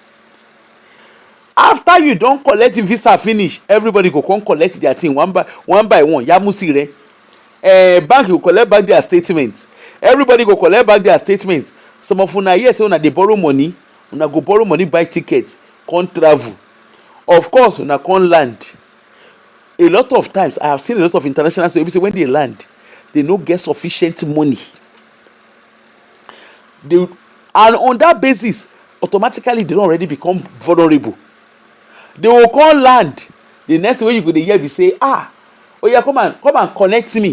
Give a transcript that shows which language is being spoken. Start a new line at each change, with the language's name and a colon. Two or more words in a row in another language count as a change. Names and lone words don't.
Nigerian Pidgin: After you don collect the visa finish, everybody go come collect their thing one by one. Yamusi re. Bank go collect back their statement. Everybody go collect back their statement. Some of una here say una dey borrow money, una go borrow money buy ticket, come travel. Of course, una come land. A lot of times, I have seen a lot of international students say when they land, they no get sufficient money. And on that basis, automatically they don already become vulnerable. They will come land. The next thing wey you go dey hear be say, oya come and connect me.